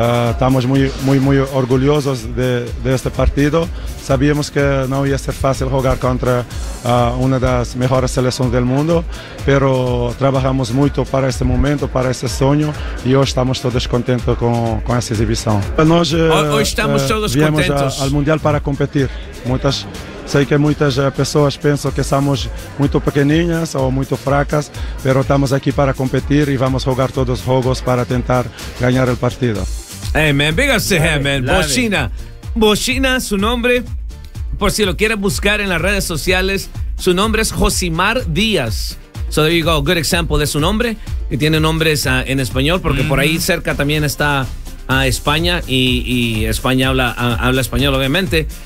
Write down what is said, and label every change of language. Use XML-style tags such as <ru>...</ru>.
<es>Estamos muy orgullosos de este partido. Sabíamos que no iba a ser fácil jugar contra una de las mejores selecciones del mundo, pero trabajamos mucho para este momento, para este sueño, y hoy estamos todos contentos con esta exhibición. Nos, hoy estamos todos</es> <pt>viemos</pt> <es>contentos al Mundial para competir.</es> <pt>Sei que muitas pessoas pensam que somos muito pequeninas ou muito fracas, mas estamos aqui para competir e vamos jogar todos os jogos para tentar ganhar o partido.</pt> <en>Hey, man, big up to him, man. Boshina.</en> <es>Boshina, su nombre, por si lo quieres buscar en las redes sociales, su nombre es Josimar Díaz.</es> <en>So there you go, good example</en> <es>de su nombre, que tiene nombres en español, porque por ahí cerca también está España y España habla español, obviamente.</es>